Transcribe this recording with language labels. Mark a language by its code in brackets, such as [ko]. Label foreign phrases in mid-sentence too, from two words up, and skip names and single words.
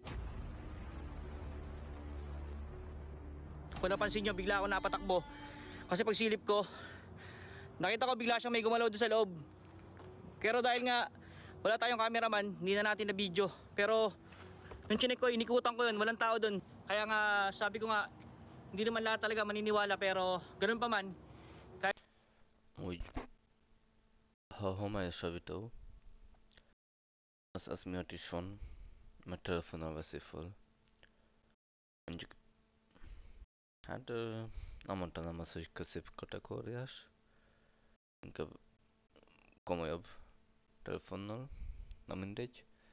[tl] Kung napansin nyo, bigla ako napatakbo kasi pagsilip ko, nakita ko bigla siyang may gumalaw doon sa loob. Pero dahil nga wala tayong cameraman, hindi na natin na video. Pero nung chinek ko, inikutan ko yun, walang tao doon. Kaya nga sabi ko nga, hindi naman lahat talaga maniniwala, pero ganun pa man. [hu] Úgy, ha homályos javító, az miatt is van, mert telefonnal veszi föl. Mondjuk, hát nem mondanám azt, hogy középkategóriás, inkább komolyabb telefonnal, na mindegy.